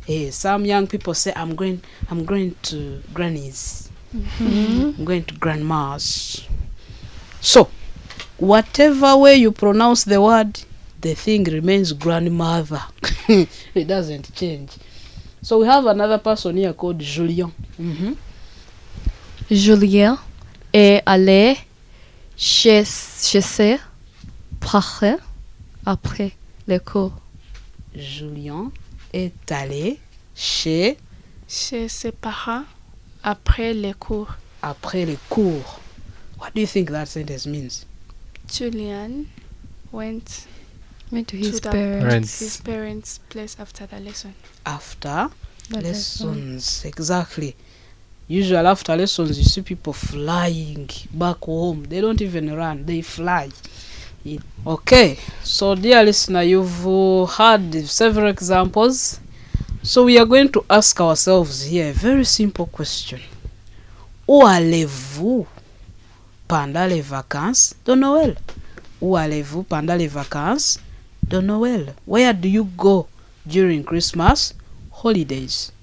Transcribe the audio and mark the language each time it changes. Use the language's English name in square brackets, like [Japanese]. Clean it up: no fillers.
[English] Some young people say, I'm going to grannies. I'm going to grandmas. So, whatever way you pronounce the word, the thing remains grandmother. It doesn't change. So we have another person here called Julien. [French] Julien est allé chez ses parents après les cours. Julien est allé chez ses parents après les cours. Après les cours. [English] What do you think that sentence means? Julian went to his parents' place after the lesson. After lessons, exactly. Usually after lessons, you see people flying back home. They don't even run, they fly. Okay, so dear listener, you've had several examples. So we are going to ask ourselves here a very simple question. [French] Où allez-vous pendant les vacances de Noël? Où allez-vous pendant les vacances de Noël? [English] Where do you go during Christmas holidays?